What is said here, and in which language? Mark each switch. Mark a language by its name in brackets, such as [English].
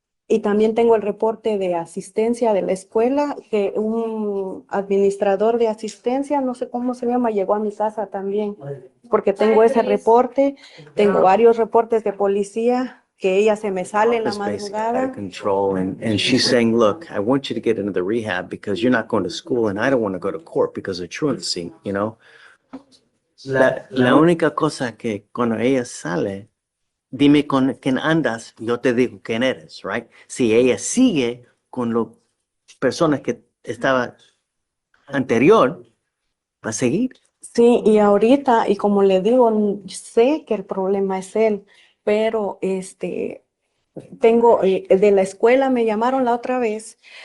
[Spanish] Y también tengo el reporte de asistencia de la escuela, que un administrador de asistencia, no sé cómo se llama, llegó a mi casa también, porque tengo ese reporte, tengo varios reportes de policía, que ella se me sale en la [English] It's basically out of [Spanish] madrugada. [English] control. And she's saying, look, I want you to get into the rehab because you're not going to school and I don't want to go to court because of truancy, you know? [Spanish] La única cosa que cuando ella sale, dime con quién andas, yo te digo quién eres, right? Si ella sigue con las personas que estaba anterior, va a seguir. Sí, y ahorita, y como le digo, sé que el problema es él, pero de la escuela me llamaron la otra vez